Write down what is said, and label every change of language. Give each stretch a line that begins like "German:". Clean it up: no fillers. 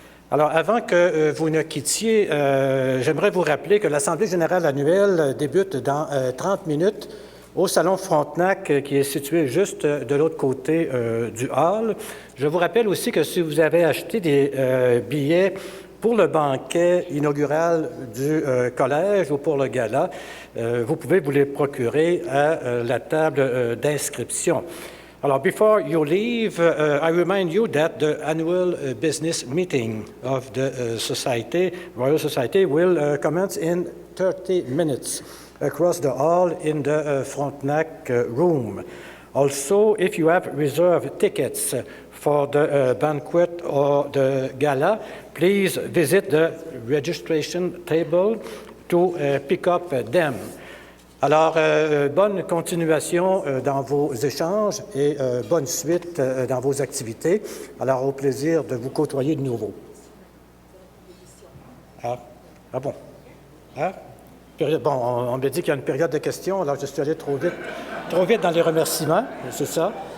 French: Alors, avant que vous ne quittiez, j'aimerais vous rappeler que l'Assemblée générale annuelle débute dans 30 minutes au Salon Frontenac, qui est situé juste de l'autre côté du hall. Je vous rappelle aussi que si vous avez acheté des billets pour le banquet inaugural du collège ou pour le gala, vous pouvez vous les procurer à la table d'inscription.
English: Alors, before you leave, I remind you that the annual business meeting of the Royal Society will commence in 30 minutes across the hall in the Frontenac room. Also, if you have reserved tickets for the banquet or the gala, please visit the registration table to pick up them.
French: Alors, bonne continuation dans vos échanges et bonne suite dans vos activités. Alors, au plaisir de vous côtoyer de nouveau. Ah bon? Ah? Bon, on me dit qu'il y a une période de questions, alors je suis allé trop vite dans les remerciements, c'est ça.